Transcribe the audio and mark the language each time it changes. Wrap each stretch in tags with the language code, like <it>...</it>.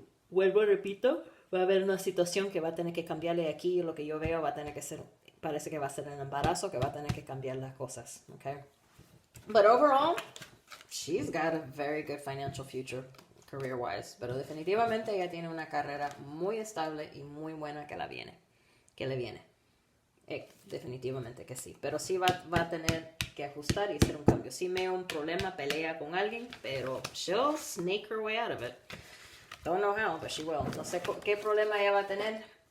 <es>Vuelvo, repito, va a haber una situación que va a tener que cambiarle aquí, lo que yo veo va a tener que ser... Parece que va a ser un embarazo que va a tener que cambiar las cosas, okay?</es> <en>But overall, she's got a very good financial future, career-wise.</en> <es>Pero definitivamente ella tiene una carrera muy estable y muy buena que le viene. Definitivamente que sí. Pero sí va a tener que ajustar y hacer un cambio. Si me da un problema, pelea con alguien, pero</es> <en>she'll snake her way out of it. Don't know how, but she will.</en> <es>No sé qué problema ella va a tener.</es>